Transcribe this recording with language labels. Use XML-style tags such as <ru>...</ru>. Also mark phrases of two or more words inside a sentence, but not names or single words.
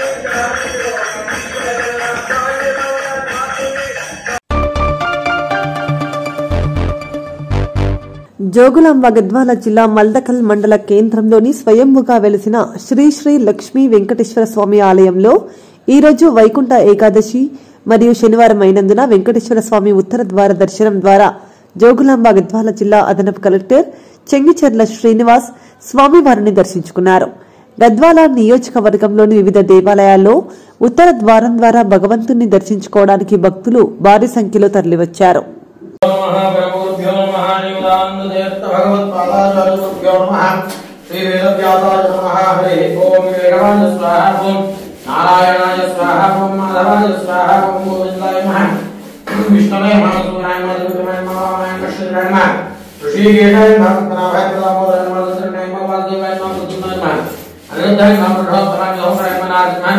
<te>జోగులాంబ గద్వాల జిల్లా మల్దకల్ మండల కేంద్రంలోని స్వయంభుగా వెలిసిన శ్రీ శ్రీ లక్ష్మీ వెంకటేశ్వర స్వామి ఆలయంలో ఈరోజు వైకుంఠ ఏకాదశి మరియు శనివారం అయినందున వెంకటేశ్వర స్వామి ఉత్తర ద్వార దర్శనం ద్వారా జోగులాంబ గద్వాల జిల్లా అదనపు కలెక్టర్ చెంగిచెర్ల శ్రీనివాస్ స్వామివారిని దర్శించుకున్నారు. గద్వాల నియోజకవర్గంలోని వివిధ దేవాలయాల్లో ఉత్తర ద్వారం ద్వారా భగవంతుని దర్శించుకోవడానికి భక్తులు భారీ సంఖ్యలో తరలివచ్చారు.</te> <sa>नारायणाय स्वाहा ओम माधवाय स्वाहा ओम गोविंदाय नमः विष्णवे नमः सूर्याय नमः देवाय नमः कृष्णाय नमः ऋषिकेशाय नमः नारायणाय नमः देवाय नमः वासुदेवाय नमः कृष्णाय नमः अनिरुद्धाय नमः प्रभोत्तराय नमः नारायणाय</sa>